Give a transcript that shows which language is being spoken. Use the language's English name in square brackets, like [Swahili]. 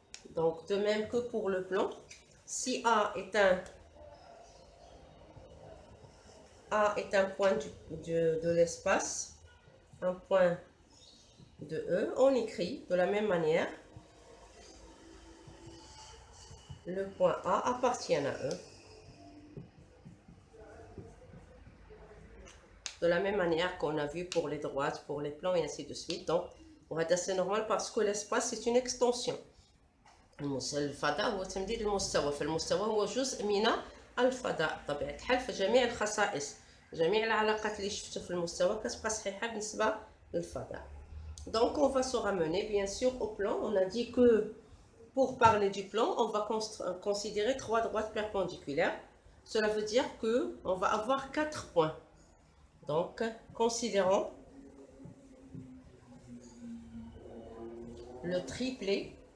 [French] Donc, de même que pour le plan, si A est un point de l'espace, un point de E, on écrit de la même manière, le point A appartient à E. De la même manière qu'on a vu pour les droites, pour les plans et ainsi de suite. Donc, on va dire c'est normal parce que l'espace c'est une extension. [Arabic] الفضاء هو تمديد المستوى، فالمستوى هو جزء من الفضاء بطبيعة الحال. فجميع الخصائص جميع العلاقات اللي شفتوا في المستوى كتبقى صحيحة بالنسبة للفضاء. [French] Donc on va se ramener bien sûr au plan. On a dit que pour parler du plan, on va considérer 3 droites perpendiculaires. Cela veut dire que on va avoir 4 points. Donc considérons le triplet